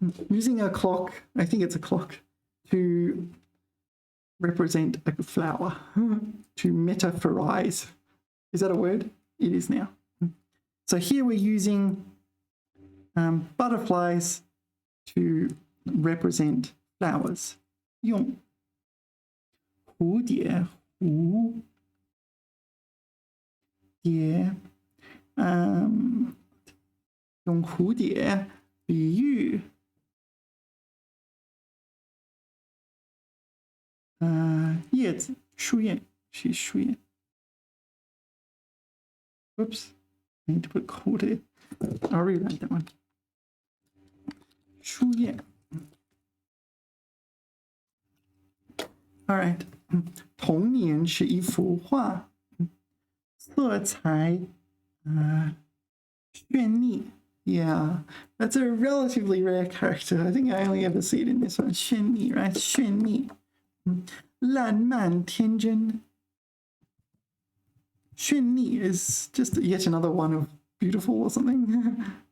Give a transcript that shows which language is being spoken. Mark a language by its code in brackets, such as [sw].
[en] Using a clock, I think it's a clock, to represent a flower, to metaphorize. Is that a word? It is now. So here we're using butterflies to represent flowers. [zh] 用蝴蝶，蝴蝶，用蝴蝶比喻叶子，树叶，是树叶。 [en] Whoops, I need to put 蝴蝶. I'll rewrite that one. 树叶. All right. [zh] 童年是一幅画，色彩绚丽. [en] Yeah, that's a relatively rare character. I think I only ever see it in this one. [zh] 绚丽, [en] right? [zh] 绚丽.烂漫天真. [en] 绚丽 is just yet another one of beautiful or something.